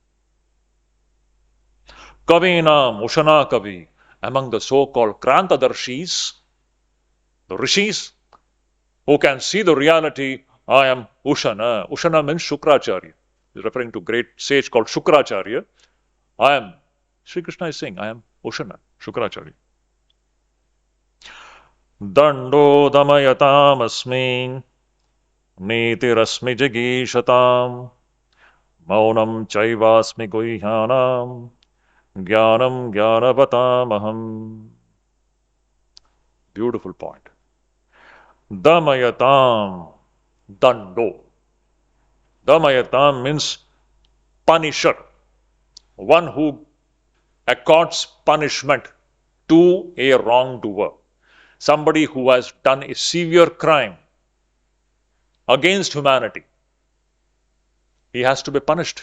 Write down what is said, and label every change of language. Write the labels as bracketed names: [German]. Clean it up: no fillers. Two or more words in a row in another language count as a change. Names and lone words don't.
[Sanskrit] Kavina Mushana Kavi, [English] among the so-called Krantadarshis, the rishis, who can see the reality, I am Ushana. Ushana means Shukracharya. He's referring to great sage called Shukracharya. Sri Krishna is saying, I am Ushana, Shukracharya. [Sanskrit] Dando damayatam asmin, nitirasmi jagishatam, maunam chaivasmi guhyanam, jnanam jnanavatamaham. [English] Beautiful point. [Sanskrit] Damayatam, dando. [English] Damayatam means punisher, one who accords punishment to a wrongdoer, somebody who has done a severe crime against humanity. He has to be punished.